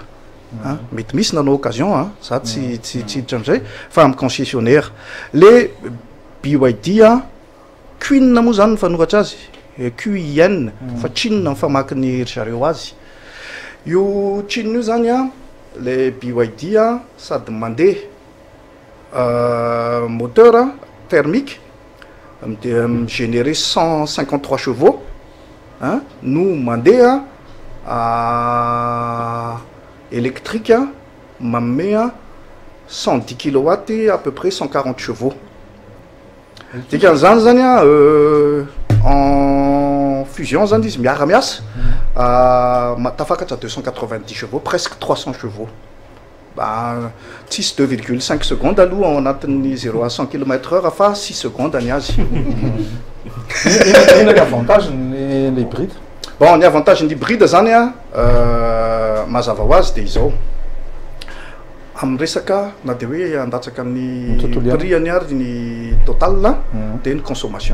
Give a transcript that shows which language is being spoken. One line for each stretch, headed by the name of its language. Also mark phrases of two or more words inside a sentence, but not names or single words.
Malagasy: Mety misy nanao occasion za tsy hiditra amin'izay fa amin'ny concessionnaire. Le BYD Queen moa zany ny fanoratra azy, QIN fa Chine famaky ny zareo azy. Io Chine io zany le BYD sady mandeha
French: moteur thermique généré 153 chevaux
Malagasy: no mandeha électrique manome
French: 110 kW à peu près 140 chevaux.
Malagasy: Dikan'izany zany
French: en fusion
Malagasy: zany izy miara-miasa tafakatra
French: 290 chevaux, presque 300 chevaux.
Malagasy: Tsisy
French: 2,5 secondes
Malagasy: aloha ao anatin'ny
French: 0 à 100 km/h
Malagasy: fa
French: 6 secondes
Malagasy: any azy. Inona ny avantagen'ny hybride? Bon, ny avantagen'ny hybride zany mazava ho azy dia izao. Amin'ny resaka na dia hoe andatsaka ny prix-any ary ny total dia ny consommation.